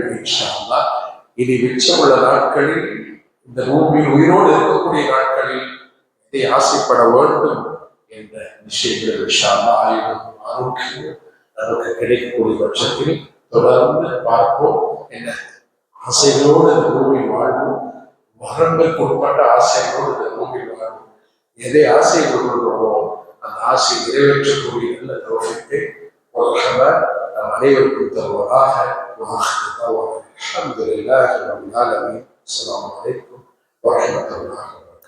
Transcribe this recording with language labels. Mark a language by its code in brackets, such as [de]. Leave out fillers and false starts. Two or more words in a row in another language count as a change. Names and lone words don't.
[ta] இன்ஷா இனி மிச்சமுள்ள நாட்களில், இந்த பூமியில் உயிரோடு இருக்கக்கூடிய நாட்களில் இதை ஆசைப்பட வேண்டும் என்ற விஷயங்கள் இன்ஷா ஆயுதம் ஆரோக்கியம் நமக்கு கிடைக்கக்கூடிய பட்சத்தில் தொடர்ந்து பார்ப்போம். என்ன ஆசைகளோடு இந்த பூமி வாழ்வோம், வரம்புக்கு உட்பட்ட ஆசைகளோடு இந்த பூமி வாழ்வோம். எதை ஆசை கொள்கிறோமோ அந்த ஆசை நிறைவேற்றக்கூடிய நல்ல தோற்றத்தை நம் அனைவருக்கும் தருவதாக. [ar] الحمد لله رب العالمين. السلام عليكم ورحمة الله.